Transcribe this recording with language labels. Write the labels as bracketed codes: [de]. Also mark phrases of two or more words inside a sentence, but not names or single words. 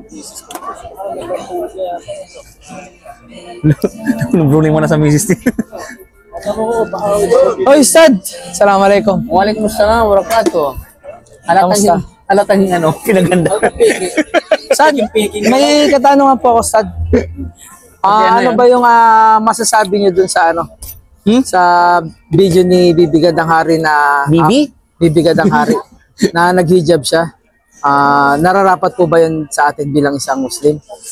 [tl] Nabruling mo na sa misis. Oy, Ustad! Assalamualaikum. [ar] وعليكم السلام وبركاته. [tl] Kamusta? Halatang ano, pinaganda. Ustad, may katanungan po ako, Ustad. Ano ba yung masasabi niyo dun sa ano? Sa video ni Bibi Gandang Hari na... Bibi? Bibi Gandang Hari na naghijab siya. Nararapat po ba yun sa atin bilang isang Muslim?